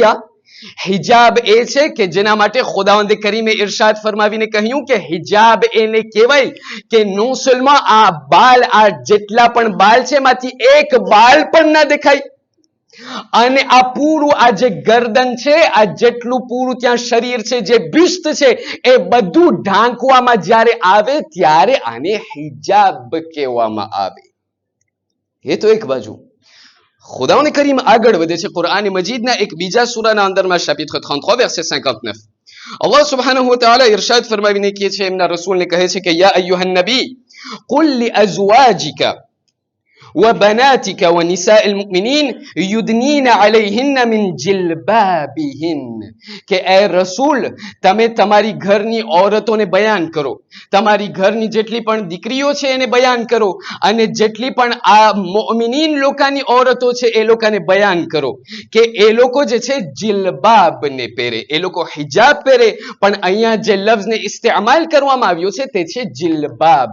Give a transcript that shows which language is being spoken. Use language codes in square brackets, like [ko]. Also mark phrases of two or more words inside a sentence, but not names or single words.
[gu] આ હિજાબ એ છે કે જેના માટે ખુદાવંદ કરીમે ઇરશાદ ફરમાવીને કહ્યું કે હિજાબ એને કહેવાય કે નોસલમાં આ બાલ, આ જેટલા પણ બાલ છે એમાંથી એક બાલ પણ ના દેખાય, અને આ પૂરું આ જે ગરદન છે, આ જેટલું પૂરું ત્યાં શરીર છે, જે બિસ્ત છે, એ બધું ઢાંકવામાં જ્યારે આવે ત્યારે આને હિજાબ કહેવામાં આવે. એ તો એક બાજુ. ખુદાવંદ કરીમ આગળ વધે છે કુરઆન મજીદના એક બીજા સૂરાના અંદરમાં [fr] chapitre 33 verset 59. [ar] الله سبحانه وتعالى [gu] ઇરશાદ ફરમાવીને કહે છે, એમના રસૂલને કહે છે કે [ar] يا أيها النبي قل لأزواجك وبناتك ونساء المؤمنين يدنين عليهن من جلبابهن. [gu] કે એ રસૂલ, તમે તમારી ઘરની ઔરતોને બયાન કરો, તમારી ઘરની જેટલી પણ દીકરીઓ છે એને બયાન કરો, અને જેટલી પણ આ મુઅમિનીન લોકોની ઔરતો છે એ લોકોને બયાન કરો કે એ લોકો જે છે જિલબાબને પહેરે, એ લોકો હિજાબ પહેરે, પણ અહીંયા જે લફ્ઝને ઇસ્તેમાલ કરવામાં આવ્યો છે તે છે જિલબાબ.